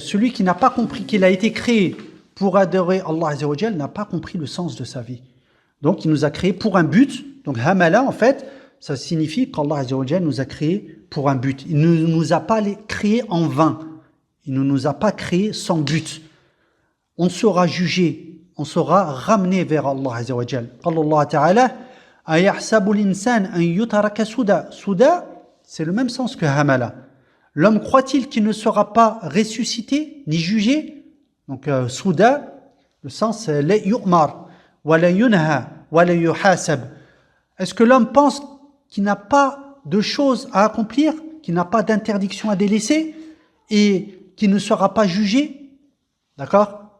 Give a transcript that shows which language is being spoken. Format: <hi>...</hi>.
<fr>Celui qui n'a pas compris qu'il a été créé pour adorer Allah Azza wa Jal n'a pas compris le sens de sa vie. Donc il nous a créé pour un but. Donc hamala en fait, ça signifie qu'Allah Azza wa Jal nous a créé pour un but. Il ne nous a pas créé en vain. Il ne nous a pas créé sans but. On sera jugé, on sera ramené vers Allah Azza wa Jal.</fr> <ar>قال الله تعالى أيحسب الإنسان أن يترك سدى.</ar> <fr>Suda, c'est le même sens que hamala. L'homme croit-il qu'il ne sera pas ressuscité ni jugé? Donc suda, le sens c'est</fr> <ar>la yu'mar ولا ينهى ولا يحاسب.</ar> <fr>Est-ce que l'homme pense qu'il n'a pas de choses à accomplir, qu'il n'a pas d'interdiction à délaisser et qu'il ne sera pas jugé? D'accord?</fr>